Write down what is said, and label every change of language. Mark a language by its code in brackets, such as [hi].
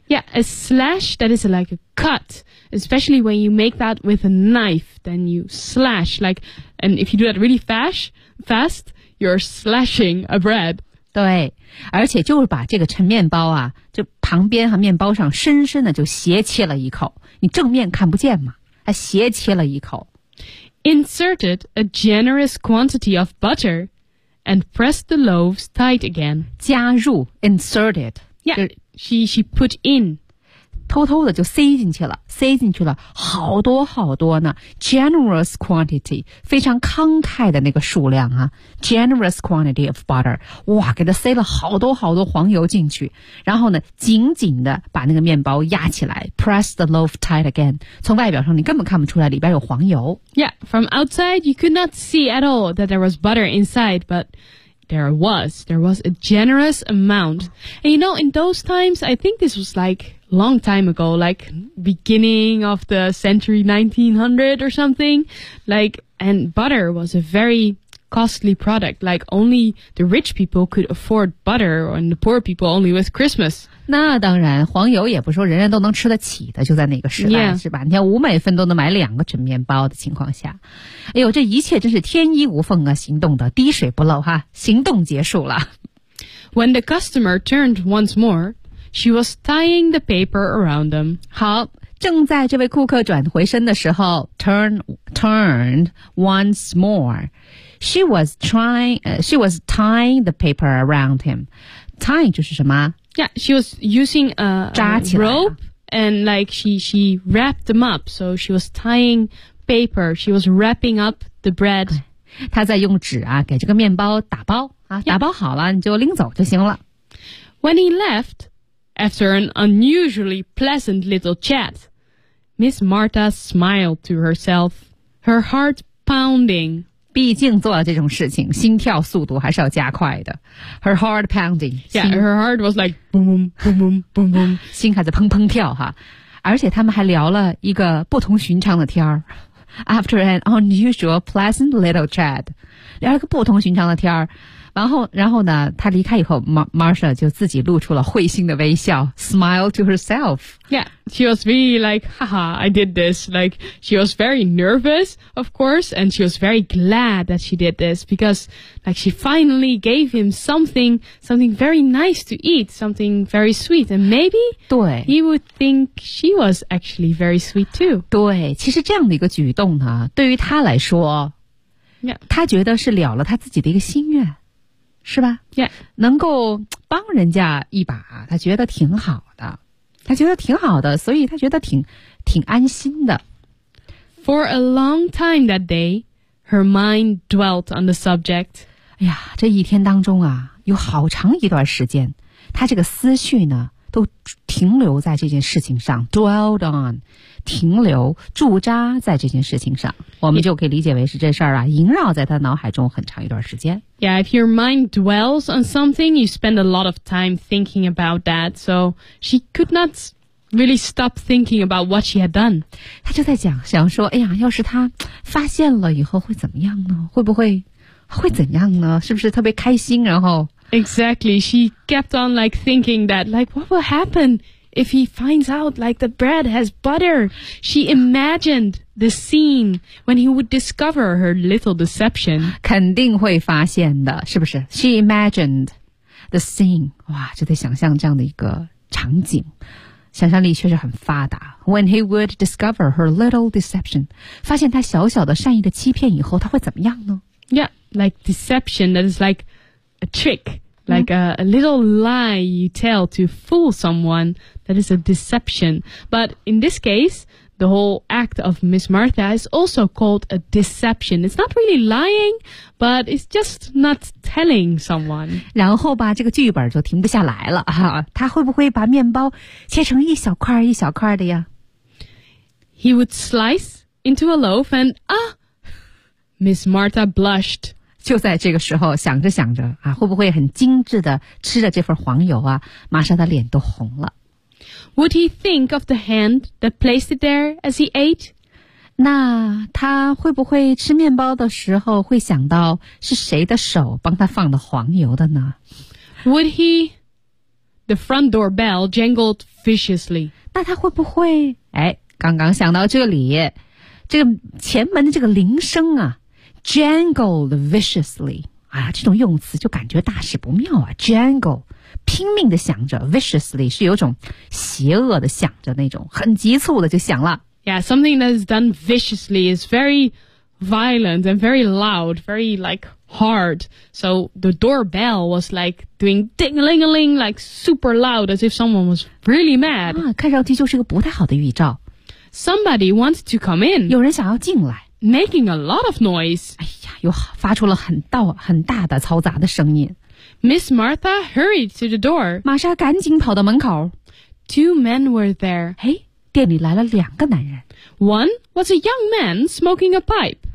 [en] Yeah, a slash that is like a cut. Especially when you make that with a knife, then you slash. Like, and if you do that really fast, you're slashing a bread. [zh] 对，而且就是把这个陈面包啊，就旁边和面包上深深地就斜切了一口。你正面看不见嘛，还斜切了一口。 [en] Inserted a generous quantity of butter. And press the loaves tight again. [zh] 加入 [en] inserted. Yeah, she put in. [zh] 偷偷的就塞进去了好多好多呢 [en] generous quantity, [zh] 非常慷慨的那个数量啊 [en] generous quantity of butter. [zh] 哇给它塞了好多好多黄油进去然后呢紧紧的把那个面包压起来 [en] press the loaf tight again. [zh] 从外表上你根本看不出来里边有黄油。 [en] Yeah, from outside you could not see at all that there was butter inside, but... There was a generous amount. And you know, in those times, I think this was like long time ago, like beginning of the century 1900 or something. Like, and butter was a very costly product. Like only the rich people could afford butter and the poor people only with Christmas. [zh] 那当然黄油也不说人人都能吃得起的就在那个时代、 [en] yeah. [zh] 是吧你看五美分都能买两个陈面包的情况下。哎呦这一切真是天衣无缝啊行动的滴水不漏哈行动结束了。 [en] When the customer turned once more, she was tying the paper around them. [zh] 好正在这位顾客转回身的时候 [en] turned once more. She was tying the paper around him. [zh] Tying 就是什么 [en] Yeah, she was using a rope and like she wrapped them up. So she was tying paper. She was wrapping up the bread. [zh] 她在用纸啊给这个面包打包、啊 [en] yeah. [zh] 打包好了你就拎走就行了。 [en] When he left, after an unusually pleasant little chat, Miss Martha smiled to herself, her heart pounding. [zh] 毕竟做了这种事情心跳速度还是要加快的 [en] Her heart pounding Yeah, her heart was like boom boom boom boom boom boom [zh] 心还在砰砰跳哈而且他们还聊了一个不同寻常的天 [en] After an unusual pleasant little chat [zh] 聊了个不同寻常的天然后呢他离开以后 Marcia 就自己露出了会心的微笑 [en] Smile to herself Yeah, she was really like Haha, I did this Like, she was very nervous, of course And she was very glad that she did this Because, like, she finally gave him something very nice to eat Something very sweet And maybe [zh] 对 [en] He would think she was actually very sweet too [zh] 对其实这样的一个举动呢对于他来说 [en] Yeah [zh] 他觉得是了了他自己的一个心愿是吧 [en] ？Yeah， [zh] 能够帮人家一把，他觉得挺好的，他觉得挺好的，所以他觉得挺安心的。 [en] For a long time that day, her mind dwelt on the subject. [zh] 哎呀，这一天当中啊，有好长一段时间，他这个思绪呢，都停留在这件事情上 ， [en] dwelled on， [zh] 停留驻扎在这件事情上，我们就可以理解为是这事儿啊，萦绕在他脑海中很长一段时间。 [en] Yeah, if your mind dwells on something, you spend a lot of time thinking about that. So she could not really stop thinking about what she had done. [zh] 她就在讲，想说，哎呀，要是她发现了以后会怎么样呢？会怎样呢？是不是特别开心？然后 [en] Exactly, she kept on like thinking that, like, what will happen if he finds out like the bread has butter? She imagined. The scene when he would discover her little deception. [zh] 肯定会发现的是不是 [en] She imagined the scene. [zh] 哇就在想象这样的一个场景。想象力确实很发达。 [en] When he would discover her little deception. [zh] 发现他小小的善意的欺骗以后他会怎么样呢 [en] Yeah, like deception that is like a trick. like a little lie you tell to fool someone. That is a deception. But in this case, the whole act of Miss Martha is also called a deception. It's not really lying, but it's just not telling someone. [zh] 然后吧，这个剧本就停不下来了哈。他会不会把面包切成一小块一小块的呀？ [en] He would slice into a loaf and Miss Martha blushed. [zh] 就在这个时候，想着想着啊，会不会很精致的吃着这份黄油啊，马上她脸都红了。 [en] Would he think of the hand that placed it there as he ate? [zh] 那他会不会吃面包的时候会想到是谁的手帮他放的黄油的呢？ [en] Would he... The front door bell jangled viciously. [zh] 那他会不会... 哎，刚刚想到这里，这个前门的这个铃声啊， [en] jangled viciously. [zh] 啊，这种用词就感觉大事不妙啊， jangle. 拼命地想着 viciously 是有种邪恶的想着那种很急促的就想了 [en] Yeah, something that is done viciously is very violent and very loud, very like hard. So the doorbell was like doing ding-a-ling-a-ling like super loud as if someone was really mad. [zh] 啊，看上去就是个不太好的预兆 [en] Somebody wants to come in. [zh] 有人想要进来 [en] Making a lot of noise. [zh] 哎呀，又发出了很大的嘈杂的声音 [en] Miss Martha hurried to the door. [zh] 玛莎赶紧跑到门口。 [en] Two men were there. [zh] 嘿，店里来了两个男人。 [en] One was a young man smoking a pipe.